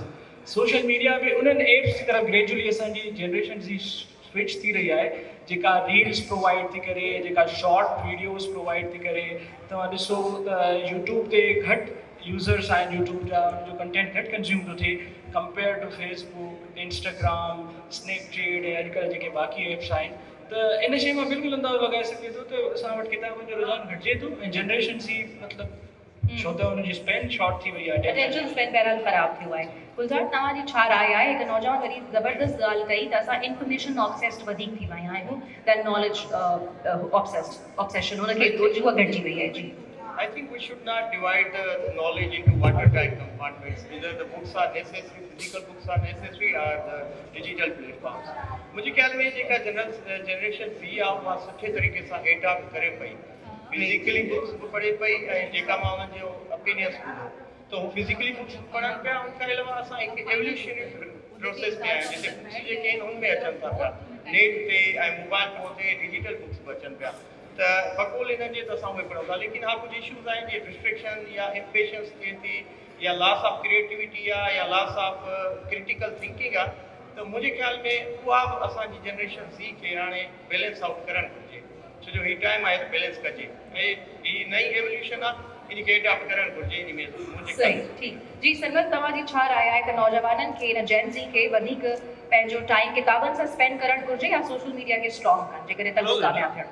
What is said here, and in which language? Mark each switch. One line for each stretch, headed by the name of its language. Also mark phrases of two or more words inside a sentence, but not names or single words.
English: social media
Sindhi: बि उन्हनि एप्स जी तरफ़ ग्रेजुअली असांजी जनरेशन जी स्विच थी रही आहे, जेका
English: reels provide
Sindhi: थी करे, जेका
English: short videos provide
Sindhi: थी करे। तव्हां ॾिसो त यूट्यूब ते घटि यूज़र्स आहिनि, यूट्यूब जा जो कंटेंट घटि कंज्यूम थो थिए
English: compare to
Sindhi: फेसबुक, इंस्टाग्राम, स्नैपचैट ऐं अॼुकल्ह जेके बाक़ी एप्स आहिनि। त इन शइ मां बिल्कुलु अंदाज़ो लॻाए सघे थो त असां वटि किताबनि जो रुझान घटिजे थो ऐं जनरेशन जी मतिलबु छो त हुनजी
English: span short
Sindhi: थी वई आहे,
English: attention span
Sindhi: बहरहाल ख़राब थियो आहे। गुलज़ार, तव्हांजी छा राय आहे? हिकु नौजवान वरी ज़बरदस्त ॻाल्हि कई त असां
English: information obsessed
Sindhi: वधीक थी विया आहियूं
English: than knowledge obsession,
Sindhi: हुनखे उहा घटिजी वई आहे। जी
English: I think we should not divide the knowledge into watertight compartments. Either the books are necessary, physical books are necessary, or the digital platforms.
Sindhi: मुझे ख्याल में जेका
English: generation C
Sindhi: आहे उहा सुठे तरीक़े सां एडॉप्ट करे पई,
English: physically books
Sindhi: बि पढ़े पई ऐं जेका मां उन्हनि जो ओपिनियंस ॿुधो त हू
English: physically books
Sindhi: पढ़नि पिया। उनखां अलावा असां हिकु
English: evolutionary process
Sindhi: ते आहियूं जिते बुक्स जेके आहिनि हुन में अचनि था पिया, नेट ते ऐं मोबाइल फोन ते
English: digital books
Sindhi: बि अचनि पिया। त बक़ौल इन्हनि जे त असां उहे पढ़ूं था, लेकिन हा कुझु इशूज़ आहिनि जीअं डिस्ट्रैक्शन या इम्पेशंस थिए थी या
English: loss of creativity
Sindhi: आहे या
English: loss of critical thinking
Sindhi: आहे। त मुंहिंजे ख़्याल में उहा बि असांजी
English: generation C
Sindhi: खे हाणे
English: balance out
Sindhi: करणु घुरिजे, छो जो हीउ टाइम आहे त बैलेंस कजे ऐं हीअ नई एवोल्यूशन आहे, इनखे एडॉप्ट करणु घुरिजे। इन में सही, ठीक। जी संगत, तव्हांजी छा राय आहे त नौजवाननि खे इन
English: Gen Z
Sindhi: खे वधीक पंहिंजो टाइम किताबनि सां स्पेंड करणु घुरिजे या
English: social media
Sindhi: खे स्ट्रॉन्ग कनि जेकॾहिं तल्लुक़ कामयाबु थियणु?